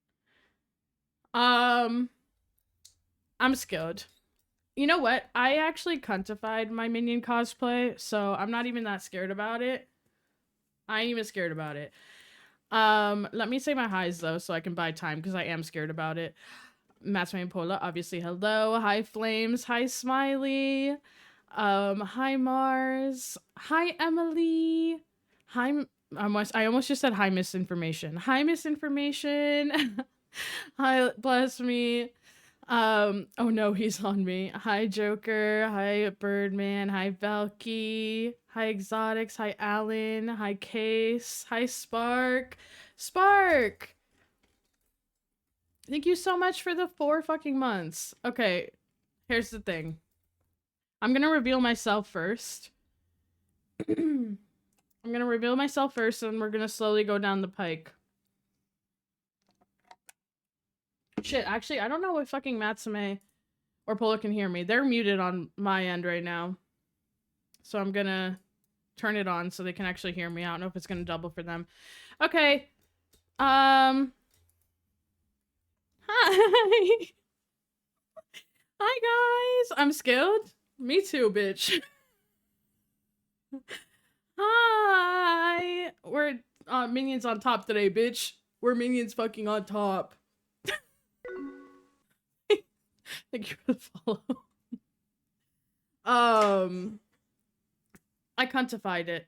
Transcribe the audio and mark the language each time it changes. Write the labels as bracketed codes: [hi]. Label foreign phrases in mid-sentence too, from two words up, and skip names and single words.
[en] I'm skilled. You know what? I actually cuntified my Minion cosplay, so I'm not even that scared about it. I ain't even scared about it. Let me say my highs though, so I can buy time because I am scared about it. Matsume and Pola, obviously hello. Hi Flames. Hi Smiley. Hi Mars. Hi Emily. Hi. I almost just said hi misinformation. Hi misinformation. Hi Blasphemy. Oh no, he's on me. Hi Joker. Hi Birdman. Hi Valky. Hi Exotics. Hi Alan. Hi Case. Hi Spark. Spark! Thank you so much for the 4 fucking months. Okay, here's the thing. I'm gonna reveal myself first. I'm gonna reveal myself first and we're gonna slowly go down the pike. Shit, actually, I don't know if fucking Matsume or Pola can hear me. They're muted on my end right now. So I'm gonna turn it on so they can actually hear me. I don't know if it's gonna double for them. Okay. Hi. Hi, guys. I'm skilled. Me too, bitch. Hi. We're minions on top today, bitch. We're minions fucking on top. Thank you for the follow. I cuntified it.